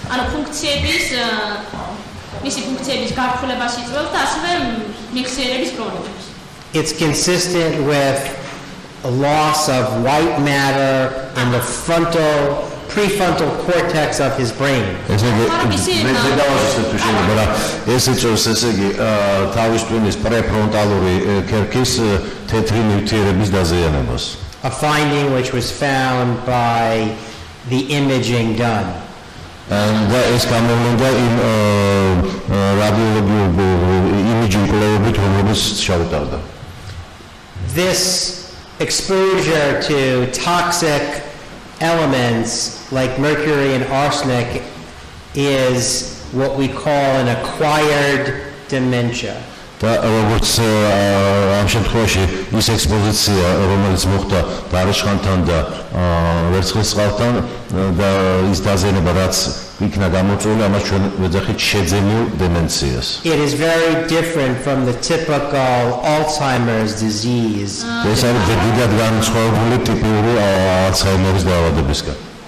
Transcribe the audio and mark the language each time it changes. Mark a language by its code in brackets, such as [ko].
[ka] ანუ ფუნქციების მისი ფუნქციების გართულებას იწვევს და ასევე მეხსიერების პრობლემებს. [en] It's consistent with a loss of white matter in the prefrontal cortex of his brain. [ka] ეს იწვევს ესე იგი თავის ტვინის პრეფრონტალური ქერქის თეთრი ნივთიერების დაზიანებას. [en] A finding which was found by the imaging done. [ka] And ეს გამოვლენდა იმ რადიოლოგიური იმიჯის კვლევებით, რომელიც შეუტარდა. [en] This exposure to toxic elements like mercury and arsenic is what we call an acquired dementia. [ka] და როგორც ამ შემთხვევაში ის ექსპოზიცია, რომელიც მოხდა დარიშხანთან და ვერცხლისწყალთან და ის დაზიანება, რაც იქნა გამოწვეული, ამას ჩვენ ვეძახით შეძენილ დემენციას. [en] It is very different from the typical Alzheimer's disease. [ka] ეს არის დიდად განსხვავებული ტიპიური ალცჰაიმერის დაავადებისკენ.